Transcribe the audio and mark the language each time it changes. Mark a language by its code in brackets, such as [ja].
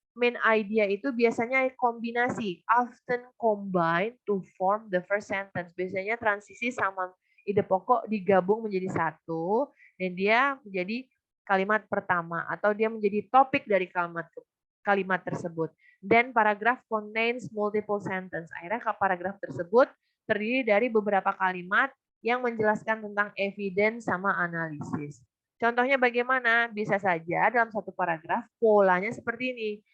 [en] main idea [id] itu biasanya kombinasi, [en] often combine to form the first sentence. [id] Biasanya transisi sama ide pokok digabung menjadi satu, dan dia menjadi kalimat pertama, atau dia menjadi topik dari kalimat tersebut. [en] Then paragraph contains multiple sentence. [id] Akhirnya paragraf tersebut terdiri dari beberapa kalimat yang menjelaskan tentang evidence sama analisis. Contohnya bagaimana? Bisa saja dalam satu paragraf polanya seperti ini.